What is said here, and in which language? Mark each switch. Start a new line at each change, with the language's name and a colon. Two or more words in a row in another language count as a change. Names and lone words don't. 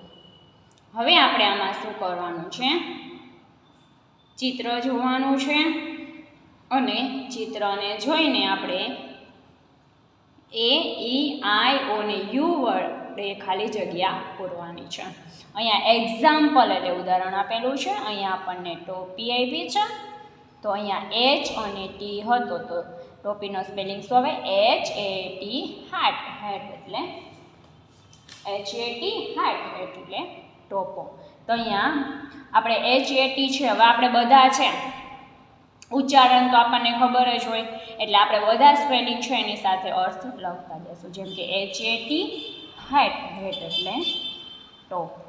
Gujarati: હવે આપણે આમાં શું કરવાનું છે? ચિત્ર જોવાનું છે અને ચિત્રને જોઈને આપણે AEIO ને U વડે ખાલી જગ્યા પૂરવાની છે. અહીંયા એક્ઝામ્પલ એટલે ઉદાહરણ આપેલું છે. અહીંયા આપણને ટોપી આપી છે. તો અહીંયા H અને T હતો, તો ટોપીનો સ્પેલિંગ શું આવે?
English: HAT, hat
Gujarati: એટલે
English: HAT, hat
Gujarati: એટલે ટોપો. તો અહીંયા આપણે HAT છે, હવે આપણે બધા છે ઉચ્ચારણ તો આપણને ખબર જ હોય, એટલે આપણે બધા સ્પેલિંગ છે એની સાથે અર્થ લખતા જઈશું. જેમ કે HAT, હેટ, હેટ એટલે ટોપો.